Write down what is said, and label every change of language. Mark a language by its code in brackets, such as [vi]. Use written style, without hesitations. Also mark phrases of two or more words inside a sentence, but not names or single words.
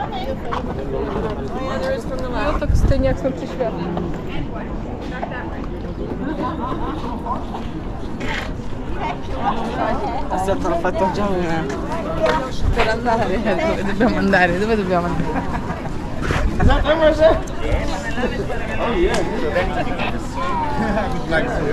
[cs] No tak stejně jak jsme přišli. [it] Adesso te l'ho fatto già una. Per andare, dove dobbiamo andare? Dove dobbiamo andare? [en] Oh yeah. So then you can just like